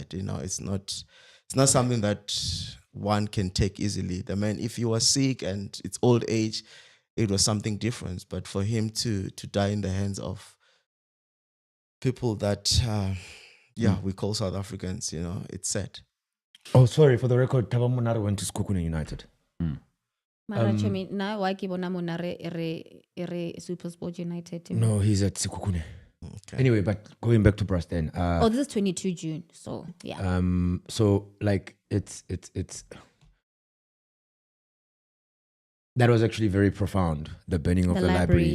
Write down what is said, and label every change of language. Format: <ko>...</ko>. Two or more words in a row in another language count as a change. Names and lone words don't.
<en>It's not something that one can take easily. The man, if he was sick and it's old age, it was something different. But for him to die in the hands of people that, we call South Africans, it's sad. Oh, sorry, for the record, Thabo Monaro went to Sekhukhune United.</en> <nso>Mara Chomi, na wa ke bona Munare ere Supersport United.</nso> <en>No, he's at Sekhukhune. Okay. Anyway, but going back to Brasten. This is 22 June. So, yeah. So like it's that was actually very profound, the burning of The the library.</en>